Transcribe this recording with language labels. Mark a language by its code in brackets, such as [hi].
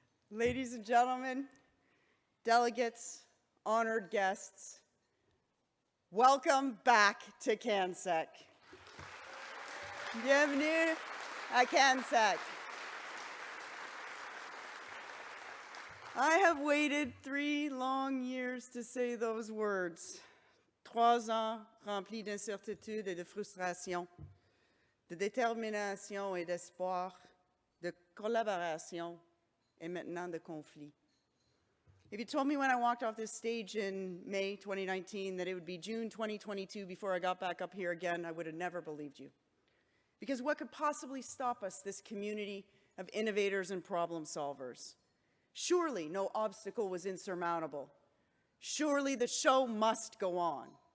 [en] Ladies and gentlemen, delegates, honored guests, welcome back to CANSEC. [fr] Bienvenue à CANSEC. [en] I have waited 3 long years to say those words. [fr] 3 ans remplis d'incertitude et de frustration, de détermination et d'espoir, de collaboration et maintenant de conflit. [en] If you told me when I walked off this stage in May 2019 that it would be June 2022 before I got back up here again, I would have never believed you. Because what could possibly stop us, this community of innovators and problem solvers? Surely no obstacle was insurmountable. Surely the show must go on.